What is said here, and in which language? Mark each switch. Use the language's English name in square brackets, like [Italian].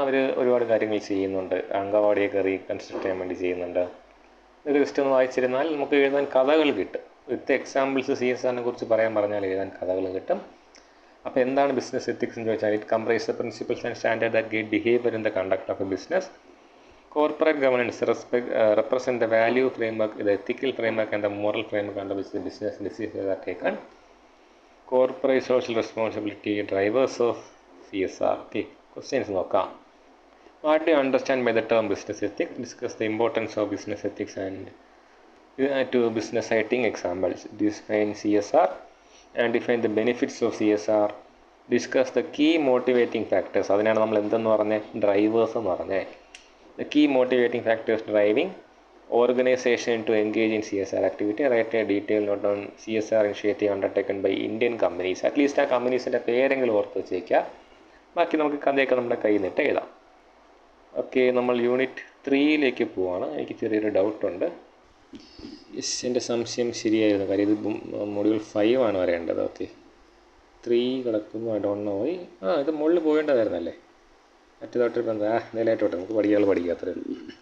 [Malayalam] അവർ ഒരുപാട് കാര്യങ്ങൾ ചെയ്യുന്നുണ്ട്, അങ്കവാടിയൊക്കെ റീകൺസ്ട്രക്ട് ചെയ്യാൻ വേണ്ടി ചെയ്യുന്നുണ്ട്. ഇതൊക്കെ ജസ്റ്റ് ഒന്ന് വായിച്ചിരുന്നാൽ നമുക്ക് എഴുതാൻ കഥകൾ കിട്ടും. [English] with examples [Malayalam] CSRനെ കുറിച്ച് പറഞ്ഞാൽ എഴുതാൻ കഥകൾ കിട്ടും. അപ്പോൾ എന്താണ് ബിസിനസ് എത്തിക്സ് എന്ന് ചോദിച്ചാൽ, [English] It comprise the principles and standard that guide behaviour in the conduct of a business. Corporate governance represent the value framework, the ethical framework and the moral framework under which the business decisions are taken. Corporate social responsibility, drivers of CSR. Okay, [Malayalam] questions നോക്കാം. [English] What do you understand by the term business ethics? Discuss the importance of business ethics and to business citing examples. Define CSR and define the benefits of CSR. Discuss the key motivating factors. [Malayalam] അതിനാണ് നമ്മൾ എന്തെന്ന് പറഞ്ഞത്, drivers എന്ന് പറഞ്ഞത്. [English] The key motivating factors driving organization to engage in CSR activity. Write a detailed note on CSR initiative undertaken by Indian companies. At least [Malayalam] ആ കമ്പനീസിൻ്റെ പേരെങ്കിലും ഓർത്ത് വെച്ചേക്കുക. ബാക്കി നമുക്ക് കഥയൊക്കെ നമ്മുടെ കയ്യിൽ നിന്നിട്ട് എഴുതാം. ഓക്കെ, നമ്മൾ യൂണിറ്റ് 3ലേക്ക് പോവാണ്. എനിക്ക് ചെറിയൊരു ഡൗട്ടുണ്ട്. എൻ്റെ സംശയം ശരിയായിരുന്നു, കാര്യം ഇത് മൊഡ്യൂൾ 5 ആണ് വരേണ്ടത്. ഓക്കെ, 3 കിടക്കുന്നു, [English] I don't know why. [Malayalam] ഇത് മുകളിൽ പോകേണ്ടതായിരുന്നല്ലേ, മറ്റേതായിട്ടിപ്പോൾ എന്താ നിലയായിട്ടോട്ടെ, നമുക്ക് പഠിക്കാത്തതേ ഉള്ളൂ.